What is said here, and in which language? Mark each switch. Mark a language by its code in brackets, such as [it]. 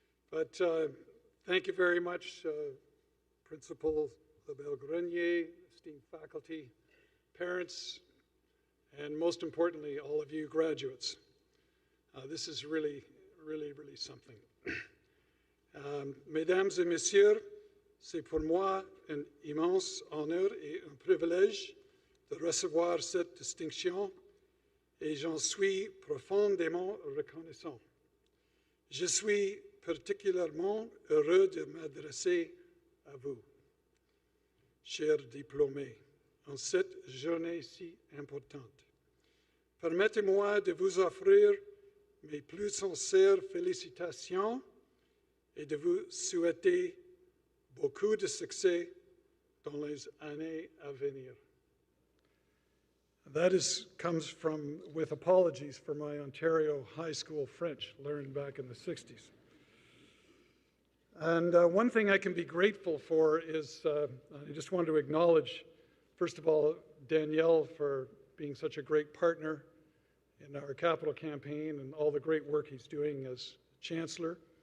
[en] But thank you very much, Principal LaBelle-Grenier, esteemed faculty, parents, and most importantly, all of you graduates. This is really, really, really something. [fr] Mesdames et messieurs, c'est pour moi un immense honneur et un privilège de recevoir cette distinction et j'en suis profondément reconnaissant. Je suis particulièrement heureux de m'adresser à vous, chers diplômés, en cette journée si importante. Permettez-moi de vous offrir mes plus sincères félicitations et de vous souhaiter beaucoup de succès dans les années à venir. [en] That comes from, with apologies for my Ontario high school French learned back in the 60s. And one thing I can be grateful for is, I just want to acknowledge, first of all, Danielle for being such a great partner in our capital campaign and all the great work he's doing as Chancellor.